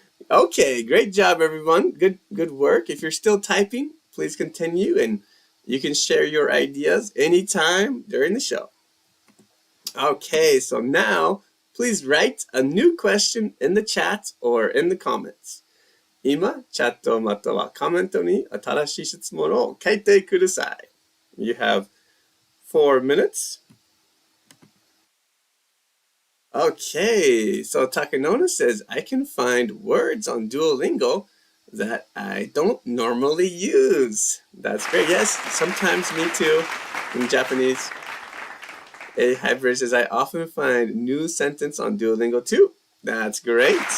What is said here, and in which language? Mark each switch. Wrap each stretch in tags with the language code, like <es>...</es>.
<en>Okay, great job, everyone. Good work. If you're still typing, please continue, and you can share your ideas anytime during the show. Okay, so now please write a new question in the chat or in the comments.</en> <ja>今、チャットまたはコメントに新しい質問を書いてください.</ja> <en>You have 4 minutes. Okay, so Takanona says, I can find words on Duolingo that I don't normally use. That's great. Yes, sometimes me too, in Japanese. A hybrid says, I often find new sentence on Duolingo too. That's great.</en>